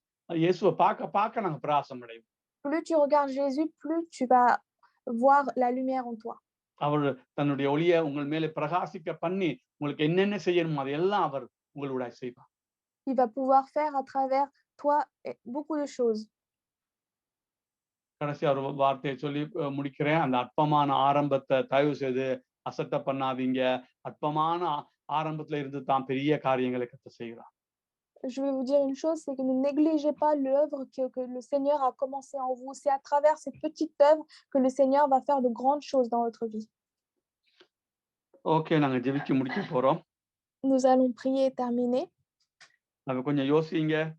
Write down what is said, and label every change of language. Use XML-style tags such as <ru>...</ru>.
<ta>இயேசுவை பார்க்க பார்க்க நாங்க பிரகாசம் அடைவோம்.</ta> <fr>Plus tu regardes Jésus, plus tu vas voir la lumière en toi.</fr> <ta>அவர் தன்னுடைய ஒளியை உங்கள் மேலே பிரகாசிக்க பண்ணி உங்களுக்கு என்னென்ன செய்யணுமோ அதையெல்லாம் அவர் உங்களோட செய்வார்.</ta> <fr>Il va pouvoir faire à travers toi beaucoup de choses.</fr> <ta>கடைசி ஒரு வார்த்தையை சொல்லி முடிக்கிறேன். அந்த அற்பமான ஆரம்பத்தை தயவு செய்து அசட்டை பண்ணாதீங்க. அற்பமான ஆரம்பத்துல இருந்து தான் பெரிய காரியங்களை கர்த்தர் செய்கிறார்.</ta> <fr>Je vais vous dire une chose, c'est que ne négligez pas l'œuvre que le Seigneur a commencé en vous. C'est à travers cette petite œuvre que le Seigneur va faire de grandes choses dans votre vie.</fr> <ta>Okay, நாங்க ஜெபிச்சு முடிக்க போறோம்.</ta> <fr>Nous allons prier et terminer.</fr> <ta>நம்ம கொஞ்சம் யோசிங்க.</ta>